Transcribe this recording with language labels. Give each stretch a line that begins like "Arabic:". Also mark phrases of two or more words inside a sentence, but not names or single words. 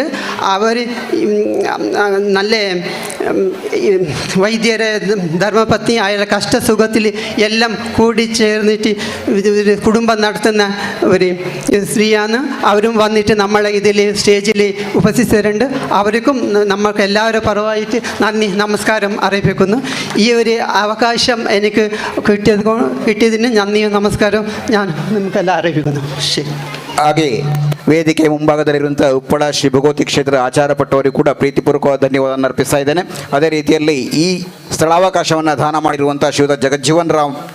Malayalam: അവർ നല്ല വൈദ്യരെ ധർമ്മപത്നി അയാളുടെ കഷ്ടസുഖത്തിൽ എല്ലാം കൂടിച്ചേർന്നിട്ട് ഒരു കുടുംബം നടത്തുന്ന ഒരു സ്ത്രീയാണ്. അവരും വന്നിട്ട് നമ്മളെ ഇതിൽ സ്റ്റേജിൽ ഉപസ്ഥിതരുണ്ട്. അവർക്കും നമ്മൾക്ക് എല്ലാവരും പരമായിട്ട് നന്ദി നമസ്കാരം അറിയിപ്പിക്കുന്നു. ഈ ഒരു അവകാശം എനിക്ക് കിട്ടിയതിന് നന്ദിയും നമസ്കാരം ഞാൻ നമുക്കെല്ലാം അറിയിപ്പിക്കുന്നു. ശരി.
Kannada: ಹಾಗೆ ವೇದಿಕೆ ಮುಂಭಾಗದಲ್ಲಿರುವಂಥ ಉಪ್ಪಳ ಶ್ರೀ ಭಗವತಿ ಕ್ಷೇತ್ರ ಆಚಾರ ಪಟ್ಟವರಿಗೂ ಕೂಡ ಪ್ರೀತಿಪೂರ್ವಕವಾದ ಧನ್ಯವಾದವನ್ನು ಅರ್ಪಿಸ್ತಾ ಇದ್ದೇನೆ. ಅದೇ ರೀತಿಯಲ್ಲಿ ಈ ಸ್ಥಳಾವಕಾಶವನ್ನು ದಾನ ಮಾಡಿರುವಂಥ ಶ್ರೀಯುತ ಜಗಜ್ಜೀವನ್ ರಾವ್